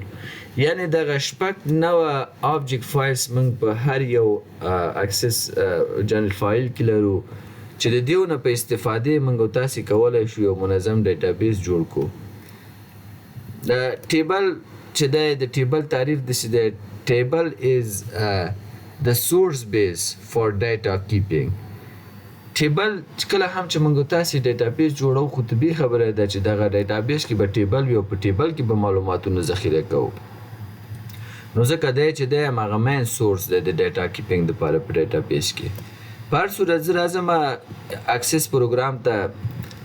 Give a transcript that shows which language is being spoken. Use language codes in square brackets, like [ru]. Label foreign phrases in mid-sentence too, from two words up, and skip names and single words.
[ps] یعنی دغه شپږ نوع [en] object files [ps] موږ په هر یو اکسس [en] general file [ps] کې لرو، چې د دیو نه په استفادې موږ تاسو کولی شو یو منظم ډیټابیس جوړ کړو. د ټیبل چې دی، د ټیبل تعریف داسې دی: [en] table is the source base for data keeping. [ps] ټیبل کله هم چې موږ تاسو ډیټابیس جوړو، خو طبیعي خبره ده چې دغه ډیټابیس کې به ټیبل وي، او په ټیبل کې به معلوماتونه ذخیره کوو. نو ځکه دی چې دی هماغه [en] main source [ps] دی د [en] data keeping [ps] دپاره په ډیټابیس کې. په هر صورت زه راځم اکسس پروګرام ته.